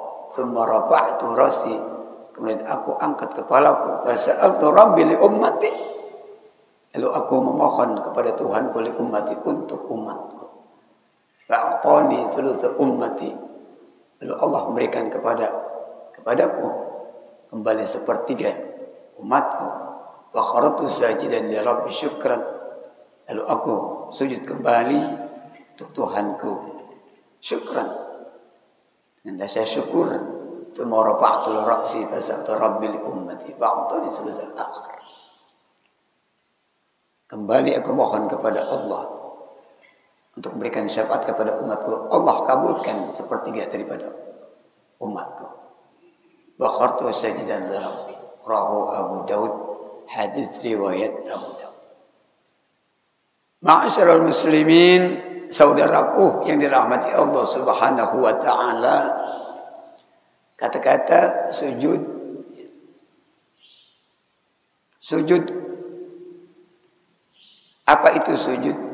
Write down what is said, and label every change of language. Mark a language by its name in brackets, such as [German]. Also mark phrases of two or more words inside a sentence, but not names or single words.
[Arabic] ثم رفعت رأسي, [Indonesian] kemudian aku angkat kepalaku, [Arabic] فسألت ربي لأمتي, [Indonesian] lalu aku memohon kepada Tuhanku, [Arabic] لأمتي, [Indonesian] untuk umatku. [Arabic] فأعطاني ثلث أمتي, [Indonesian] lalu Allah memberikan kepadaku kembali 1/3 umatku. [Arabic] وخررت ساجدا لربي شكرا, [Indonesian] lalu aku sujud kembali untuk Tuhanku, syukran, dengan rasa syukur. [Arabic] ثم رفعت رأسي فسألت ربي لأمتي فأعطاني الثلث الآخر, [Indonesian] kembali aku mohon kepada Allah untuk memberikan syafaat kepada umatku. Allah kabulkan 1/3 daripada umatku. [Arabic] وخررت ساجدا لربي رواه أبو داود, [Indonesian] hadis riwayat [Arabic] Abu Daud. معاشر المسلمين, [Indonesian] saudaraku yang dirahmati Allah [Arabic] سبحانه وتعالى. [Indonesian] Kata-kata sujud. Sujud. Apa itu sujud?